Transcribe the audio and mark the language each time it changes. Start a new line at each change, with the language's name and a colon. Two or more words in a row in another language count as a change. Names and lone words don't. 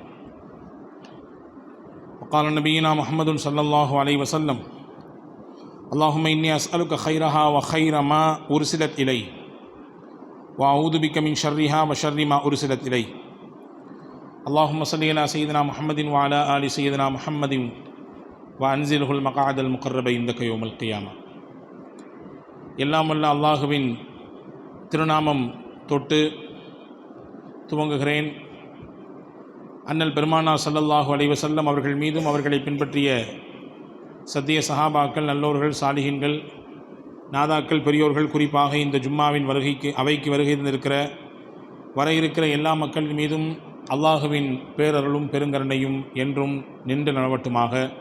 Arabic: وقال نبينا محمد صلى الله عليه وسلم: اللهم إني أسألك خيرها وخير ما أرسلت إليه وأعوذ بك من شرها وشر ما أرسلت إليه. اللهم صل على سيدنا محمد وعلى آل سيدنا محمد وأنزله المقعد المقرب عندك يوم القيامة.
Tamil: எல்லாம் வல்ல அல்லாஹுவின் திருநாமம் தொட்டு துவங்குகிறேன். அண்ணல் பெருமானார்
Arabic: صلى الله عليه وسلم
Tamil: அவர்கள் மீதும் அவர்களை பின்பற்றிய சத்திய சஹாபாக்கள், நல்லோர்கள், சாலிஹீன்கள், நாதாக்கள், பெரியோர்கள், குறிப்பாக இந்த ஜும்மாவின் அவைக்கு வருகை இருந்திருக்கிற வர இருக்கிற எல்லா மக்கள் மீதும் அல்லாஹுவின் பேரருளும் பெருங்கருணையும் என்றும் நின்று நிலவட்டுமாக.